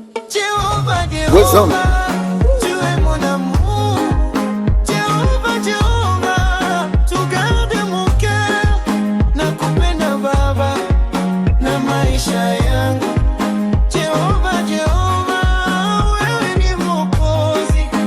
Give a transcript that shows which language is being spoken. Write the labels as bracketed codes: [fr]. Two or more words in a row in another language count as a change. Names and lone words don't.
[en] Jehova, What's up? [fr] Jehova, tu es mon amour. Jehova, Jehova, tu gardes mon cœur. [sw] Nakupenda Baba na maisha yangu. Jehova, Jehova, wewe ni Mwokozi.